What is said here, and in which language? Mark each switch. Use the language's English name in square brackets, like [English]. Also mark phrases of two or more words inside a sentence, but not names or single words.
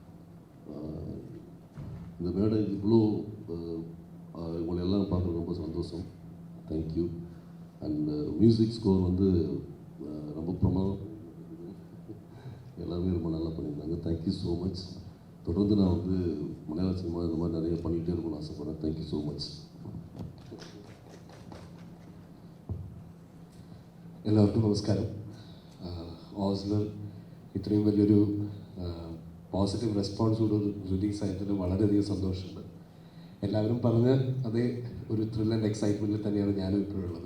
[Tamil] இந்த மேடை இவ்வளோ உங்களை எல்லாம் பார்க்குறது ரொம்ப சந்தோஷம். [English] thank you. and music score [Tamil] வந்து ரொம்ப பிரமாதம், எல்லாருமே ரொம்ப நல்லா பண்ணியிருந்தாங்க. [English] thank you so much. [Tamil] தொடர்ந்து நான் வந்து மலையாள சினிமா இந்த மாதிரி நிறைய பண்ணிகிட்டே இருக்கணும்னு ஆசைப்பட்றேன். [English] thank you so much. [Malayalam] എല്ലാവർക്കും നമസ്കാരം. ഓസ്ലർ ഇത്രയും വലിയൊരു [English] positive responseod [Malayalam] റിലീസ് ആയതിൽ വളരെയധികം സന്തോഷമുണ്ട്. എല്ലാവരും പറഞ്ഞ അതേ ഒരു [English] thrill and excitementil [Malayalam] തന്നെയാണ് ഞാനും ഇപ്പോഴുള്ളത്.